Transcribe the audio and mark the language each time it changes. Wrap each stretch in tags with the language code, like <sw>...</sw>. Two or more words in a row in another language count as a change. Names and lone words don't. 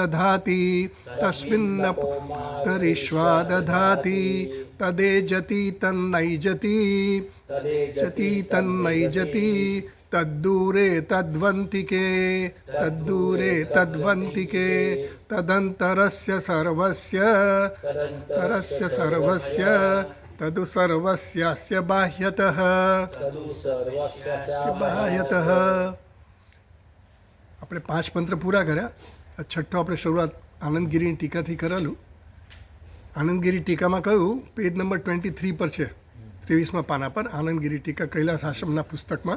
<sa>दधाति तदेजति तन्नैजति तद्दूरे तद्वन्तिके तदन्तरस्य सर्वस्य तदु सर्वस्यास्य बाह्यतः।</sa> <gu>આપણે 5 મંત્ર પૂરા કર્યા. છઠ્ઠો આપણે શરૂઆત આનંદગીરીની ટીકાથી કરેલું. આનંદગીરી ટીકામાં કહ્યું પેજ નંબર 23 પર છે, 23મા પાના પર આનંદગીરી ટીકા કૈલાસ આશ્રમના પુસ્તકમાં.</gu>